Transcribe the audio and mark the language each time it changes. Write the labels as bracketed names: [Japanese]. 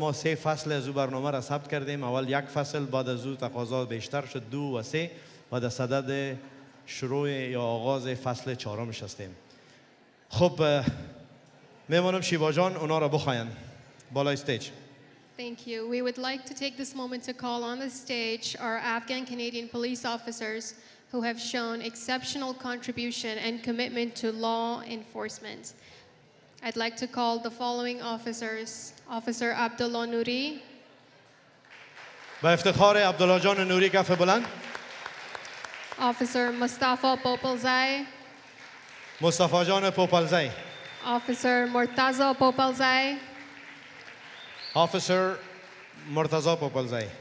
[Persian] ما 3 فصل از او برنامه را ثبت کردیم. اول 1 فصل، بعد از او تقاضا بیشتر شد 2 و 3 و در صدد شروع یا آغاز فصل 4 هستیم. خب میمانم شیوا جان اونا را بخواین بالای استیج. [English] Thank you. We would like to take this moment to call on the stage our Afghan Canadian police officers who have shown exceptional contribution and commitment to law enforcement. I'd like to call the following officers. Officer Abdullah Nouri. [Persian] با افتخار عبدالله جان نوری کف بلند. [English] Officer Mustafa Popalzai. [Persian] مصطفی جان پوپلزی. [English] Officer Murtaza Popalzai. Officer مرتضی پوپلزی.